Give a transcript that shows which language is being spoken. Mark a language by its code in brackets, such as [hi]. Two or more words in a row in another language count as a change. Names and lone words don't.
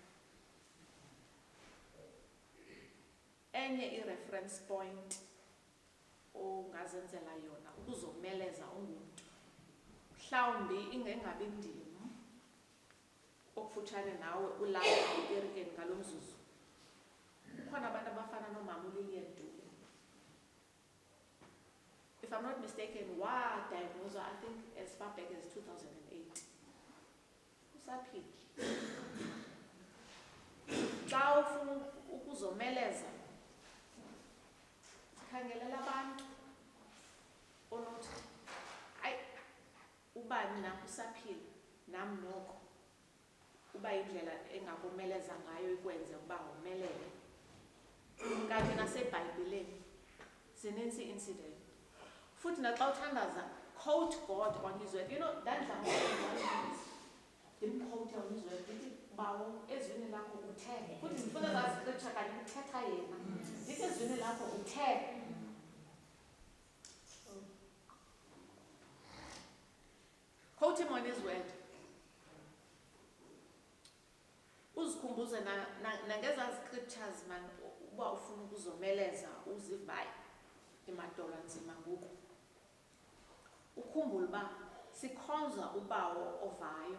[xh] enye i-reference point ongazenzela yona ukuzomeleza ungumntu, mhlawumbi ingengabi ndim okufutshane nawe ulapha ekerikeni ngalo mzuzu. Kukhona abantu abafana nomama uLilian Dube. [en] If if I'm not mistaken, diagnosed, I think as far back as 2008. [xh] Usaphila. Xa ufuna ukuzomeleza, sikhangelela abantu onothi ayi ubani na usaphila nam noko uba indlela engakumeleza ngayo ikwenze uba womelele. Kanti naseBhayibhileni zininzi incident. Futhi naxa uthandaza, [en] quote God on his word. You know, [xh] ndandla ndimquote [en] on his word, [xh] ndithi bawo ezwini lakho uthe. Futhi ndifuna laa scripture kanti uthetha yena. Ndithi ezwini lakho uthe. [en] Quote him on his word. [xh] Uzikhumbuze nangeza scriptures man uba ufuna ukuzomeleza uzivayo emadolo anzima ngoku. Ukhumbule uba sikhonza ubawo ovayo.